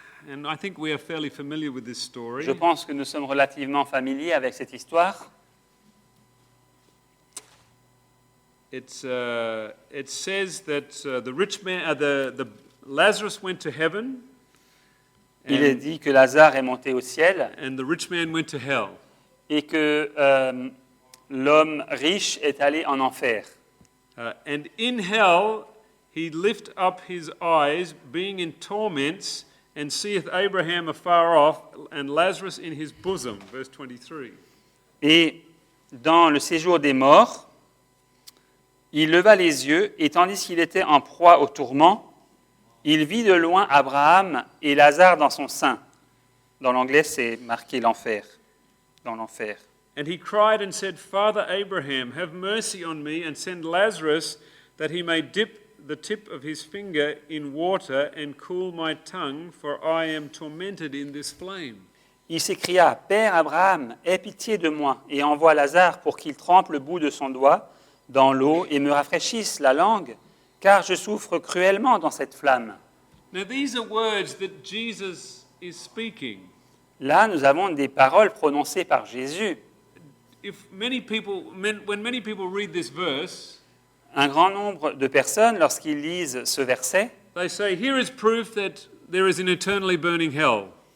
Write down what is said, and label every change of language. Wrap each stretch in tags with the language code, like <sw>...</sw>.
<en>And I think we are fairly familiar with this story.</en> <fr>Je pense que nous sommes relativement familiers avec cette histoire.</fr> <en>It says that the rich man, the Lazarus went to heaven,</en> <fr>Il est dit que Lazare est monté au ciel</fr> <en>and the rich man went to hell.</en> <fr>et que l'homme riche est allé en enfer.</fr> <en>And in hell he lift up his eyes, being in torments, and seeth Abraham afar off, and Lazarus in his bosom. Verse 23.</en> <fr>Et dans le séjour des morts, il leva les yeux, et tandis qu'il était en proie au tourment, il vit de loin Abraham et Lazare dans son sein. Dans l'anglais, c'est marqué l'enfer, dans l'enfer.</fr> <en>And he cried and said, Father Abraham, have mercy on me, and send Lazarus, that he may dip the tip of his finger in water and cool my tongue, for I am tormented in this flame.</en> <fr>Il s'écria, « Père Abraham, aie pitié de moi, et envoie Lazare pour qu'il trempe le bout de son doigt dans l'eau et me rafraîchisse la langue, car je souffre cruellement dans cette flamme. »</fr> <en>Now, these are words that Jesus is speaking.</en> <fr>Là, nous avons des paroles prononcées par Jésus.</fr> <en>When many people read this verse,</en> <fr>Un grand nombre de personnes, lorsqu'ils lisent ce verset,</fr> <en>they say, here is proof that there is an eternally burning hell.</en>